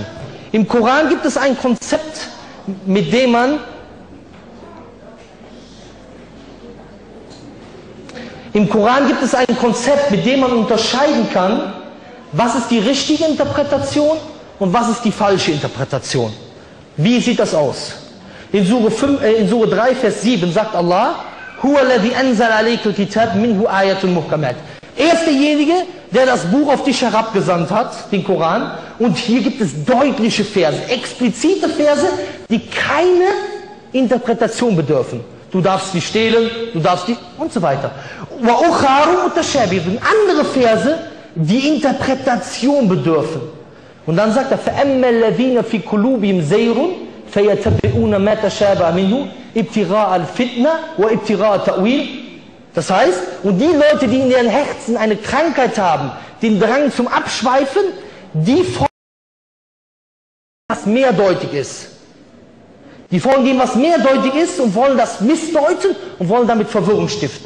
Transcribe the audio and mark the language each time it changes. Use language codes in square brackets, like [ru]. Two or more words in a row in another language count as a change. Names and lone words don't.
[de] Im Koran gibt es ein Konzept, mit dem man unterscheiden kann, was ist die richtige Interpretation und was ist die falsche Interpretation. Wie sieht das aus? In Sure 3, Vers 7 sagt Allah, [ar] هو الذي أنزل عليك الكتاب منه آيات محكمات. [de] Er ist derjenige, der das Buch auf dich herabgesandt hat, den Koran, und hier gibt es deutliche Verse, explizite Verse, die keine Interpretation bedürfen. Du darfst nicht stehlen, du darfst nicht und so weiter. Und andere Verse, die Interpretation bedürfen. Und dann sagt er, [ar] فَأَمَّا الَّذِينَ فِي قُلُوبِهِمْ زَيْغٌ فَيَتَّبِعُونَ مَا تَشَابَهَ مِنْهُ ابْتِغَاءَ الْفِتْنَةِ وَابْتِغَاءَ تَأْوِيلِهِ. [de] Das heißt, und die Leute, die in ihren Herzen eine Krankheit haben, den Drang zum Abschweifen, die folgen, was mehrdeutig ist. Die folgen dem, was mehrdeutig ist und wollen das missdeuten und wollen damit Verwirrung stiften.